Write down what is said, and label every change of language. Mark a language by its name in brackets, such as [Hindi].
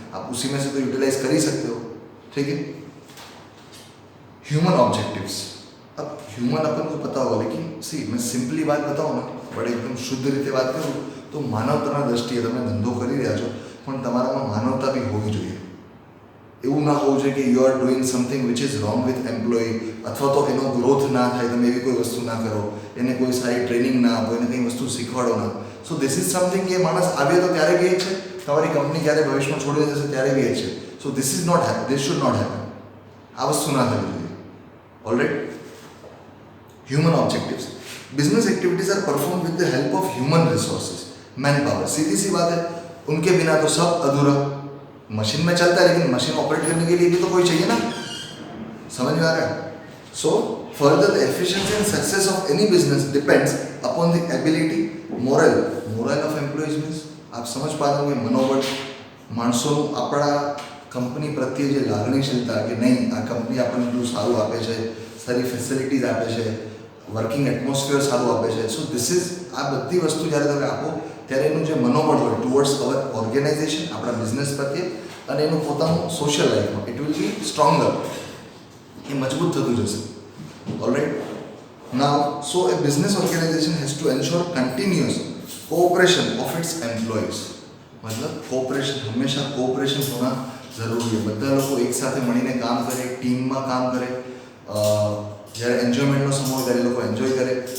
[Hindi] आप उसी में से तो यूटिलाइज कर ही सकते हो. ठीक है. Human objectives. अब ह्यूमन अपन को पता होगा, लेकिन सी मैं सिंपली बात बताऊँ ना, बड़े एकदम शुद्ध रीते बात करूँ तो [Gujarati] માનવતાના દ્રષ્ટિએ તમે ધંધો કરી રહ્યા છો, પણ તમારામાં માનવતા બી હોવી જોઈએ. એવું ના હોવું જોઈએ કે [English] you are doing something which is wrong with employ, [Gujarati] અથવા તો એનો ગ્રોથ ના થાય, તમે એવી કોઈ વસ્તુ ના કરો, એને કોઈ સારી ટ્રેનિંગ ના આપો, એને કંઈ વસ્તુ શીખવાડો ના. [English] so this is something [Gujarati] કે માણસ આવે તો ત્યારે બી છે, તમારી કંપની ક્યારે ભવિષ્યમાં છોડી જશે ત્યારે બી છે. [English] So this is not happen, this should not happen. [Gujarati] આ વસ્તુ ના થવી જોઈએ. [English] Alright. Human objectives. Business activities are perform with the help of human resources, manpower. [Hindi] सीधी सी बात है, उनके बिना तो सब अधूरा. मशीन में चलता है लेकिन मशीन ऑपरेट करने के लिए भी तो कोई चाहिए ना. समझ में आ रहा है? [English] So further the efficiency and success of any business depends upon the ability, moral of employees. [Hindi] Means आप समझ पा रहे हो कि मनोबल, [Gujarati] માણસોનું આપણા કંપની પ્રત્યે જે લાગણીશીલતા કે નહીં આ કંપની આપણને એટલું સારું આપે છે, સારી ફેસિલિટીઝ આપે છે, વર્કિંગ એટમોસ્ફિયર સારું આપે છે. સો ધીસ ઇઝ આ બધી વસ્તુ જ્યારે તમે આપો ત્યારે એનું જે મનોબળ હોય [English] towards our organisation, [Gujarati] આપણા બિઝનેસ પ્રત્યે, અને એનું પોતાનું સોશિયલ લાઈફમાં [English] it will be stronger, [Gujarati] એ મજબૂત થતું જશે. [English] Alright. Now so a business organisation has to ensure continuous cooperation of its employees. [Hindi] मतलब कोऑपरेशन, हमेशा कोऑपरेशन होना ज़रूरी है. [Gujarati] બધા લોકો એક સાથે મળીને કામ કરે, ટીમમાં કામ કરે. જ્યારે એન્જોયમેન્ટનો સમય હોય ત્યારે લોકો એન્જોય કરે.